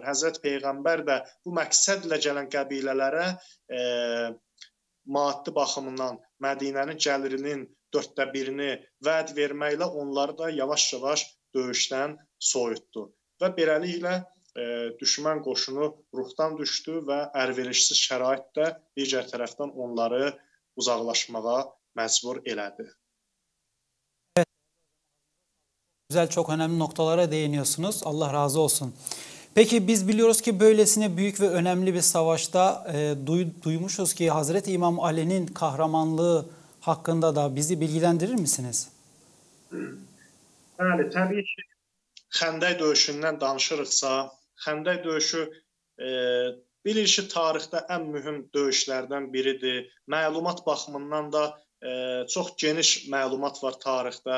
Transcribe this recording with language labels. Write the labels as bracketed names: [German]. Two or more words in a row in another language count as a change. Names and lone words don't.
[Azerbaijani] Həzrət Peyğəmbər də bu məqsədlə gələn qəbilələrə maddi baxımından Mədinənin gəlirinin 1/4-ni vəd verməklə onları da yavaş-yavaş döyüşdən soyutdu. Və beləliklə düşmən qoşunu ruhdan düşdü və əlverişsiz şəraitdə digər tərəfdən onları uzaqlaşmağa məcbur elədi. [Turkish] Güzel, çok önemli noktalara değiniyorsunuz. Allah razı olsun. Peki biz biliyoruz ki böylesine büyük ve önemli bir savaşta duymuşuz ki Hazreti İmam Ali'nin kahramanlığı hakkında da bizi bilgilendirir misiniz? [Azerbaijani] Bəli, təbii ki, Xəndək döyüşündən danışırıqsa, Xəndək döyüşü bilirik ki, tarixdə ən mühüm döyüşlərdən biridir. Məlumat baxımından da çox geniş məlumat var tarixdə.